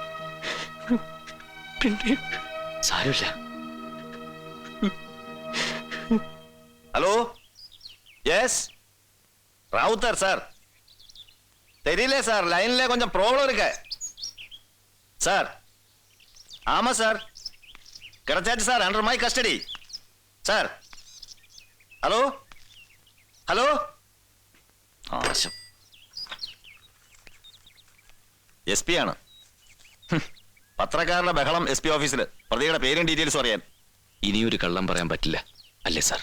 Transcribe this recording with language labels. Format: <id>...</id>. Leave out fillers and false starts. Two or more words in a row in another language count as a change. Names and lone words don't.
<ml>പിന്നെ സാരമില്ല. ഹലോ, യെസ്, റൗത്തർ സാർ.</ml> <ta>தெரியல சார், லைன்ல கொஞ்சம் ப்ராப்ளம் இருக்கு சார். ஆமா சார், கிடைச்சாச்சு சார்,</ta> <en>under my custody</en> <ta>சார்.</ta> <ml>ഹലോ ഹലോ, ആശം എസ് പി ആണ്. പത്രക്കാരുടെ ബഹളം എസ് പി ഓഫീസിൽ. പ്രതിയുടെ പേരും ഡീറ്റെയിൽസും അറിയാൻ. ഇനിയൊരു കള്ളം പറയാൻ പറ്റില്ല അല്ലേ സാർ?</ml>